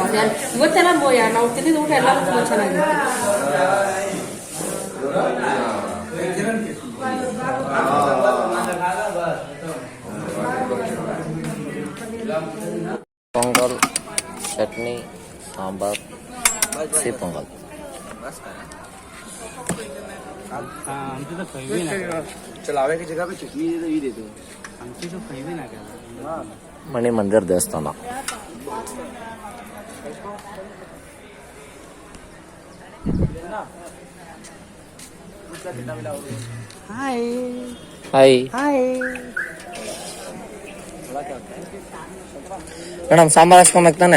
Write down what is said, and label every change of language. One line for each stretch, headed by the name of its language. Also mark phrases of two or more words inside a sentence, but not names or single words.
Kannada: ಇವತ್ತೆಲ್ಲ ನಾವು ತಿಂದಿದ ಊಟ ಎಲ್ಲ ತುಂಬಾ ಚೆನ್ನಾಗಿತ್ತು. ಪೊಂಗಲ್, ಚಟ್ನಿ, ಸಾಂಬಾರ್, ಸಿಹಿ ಪೊಂಗಲ್.
Hindi: चलावे की जगह पे चटनी दे दो, ये दे दो.
Kannada: ಮಣಿ ಮಂದಿರ್ ದೇವಸ್ಥಾನ.
English: hi madam,
Kannada: ಸಾಂಬಾರ್ ಹಾಸ್ಕೊಬೇಕು ತಾನೆ?